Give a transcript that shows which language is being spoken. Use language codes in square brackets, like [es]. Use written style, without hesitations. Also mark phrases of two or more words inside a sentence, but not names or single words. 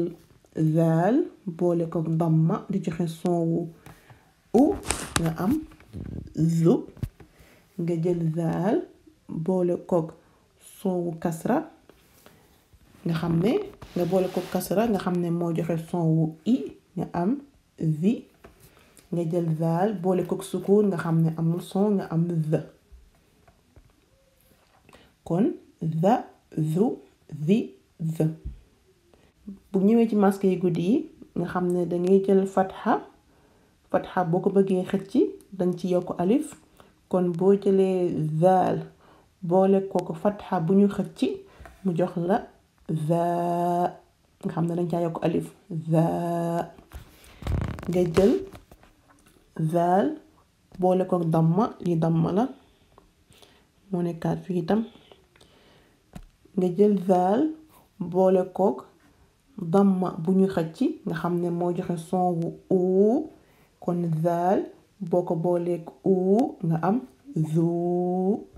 [wo] zaal boole ko damma di joxe son wu u nga am zu nga jël zaal boole ko son wu kasra nga xam ne nga boole ko kasra nga xam ne moo joxe son wu i nga am zi nga jël zaal boole ko sukun nga xam ne amul son nga am the kon za zu zi the bu ñëwee ci masque yi guddi yi nga xam ne dangay jël fatha boo ko bëggee xëcc danga ci yokk alif kon boo jëlee zaal boole ko fatha bu ñu xëcc mu jox la za nga xam ne dañ caa yokk alif za nga jël zaal boole ko damma li damma la moo nekkaat fii itam nga jël zaal boole kook damma bu ñu xëcc nga xam ne moo joxe son wu uu kon zaal boo ko booleek uu nga am zuu